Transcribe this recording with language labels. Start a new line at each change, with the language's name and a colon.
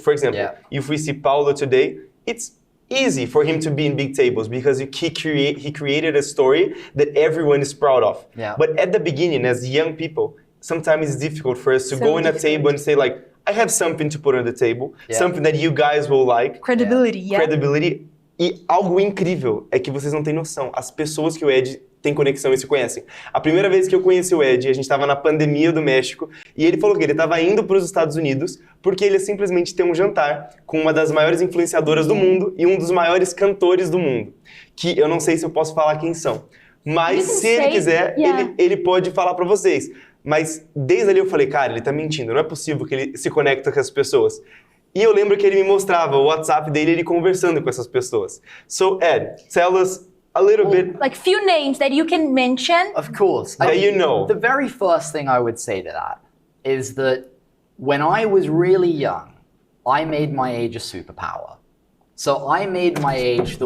English: For example, if we see Paulo today, it's easy for him to be in big tables because he created a story that everyone is proud of. But at the beginning, as young people, sometimes it's difficult for us to go in a table and say like, I have something to put on the table, something that you guys will like. Credibility, Credibility.
Portuguese: E algo incrível é que vocês não têm noção. As pessoas que o Ed tem conexão e se conhecem. A primeira vez que eu conheci o Ed, a gente estava na pandemia do México, e ele falou que ele estava indo para os Estados Unidos porque ele simplesmente tem um jantar com uma das maiores influenciadoras do mundo e um dos maiores cantores do mundo. Que eu não sei se eu posso falar quem são. Mas se ele quiser, ele pode falar para vocês. Mas desde ali eu falei, cara, ele tá mentindo. Não é possível que ele se conecta com as pessoas. E eu lembro que ele me mostrava o WhatsApp dele, ele conversando com essas pessoas.
English: So, Ed, tell us a little bit. Like few names that you can mention. Of course. That you know. The very first thing I would say to that is that when I was really young, I made my age a superpower. So I made my age the